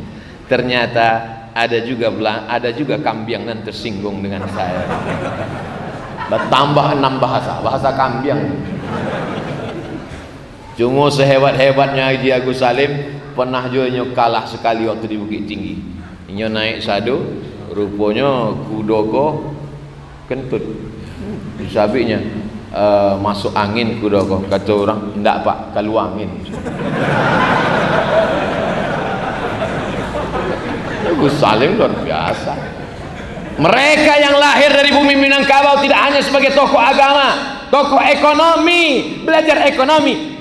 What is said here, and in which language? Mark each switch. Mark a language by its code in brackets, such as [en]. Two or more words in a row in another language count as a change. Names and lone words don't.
[id] Ternyata ada juga Kambiang yang tersinggung dengan saya. Bertambah 6 bahasa Kambiang. Cuma sehebat-hebatnya Haji Agus Salim, pernah juga kalah sekali waktu di Bukit Tinggi. [min] Inyo naik sadu, rupanya kudoko kentut. Disabiknya masuk angin kudoko. [id] Kata orang, enggak Pak, keluar angin. Agus Salim luar biasa. Mereka yang lahir dari bumi Minangkabau tidak hanya sebagai tokoh agama, tokoh ekonomi, belajar ekonomi.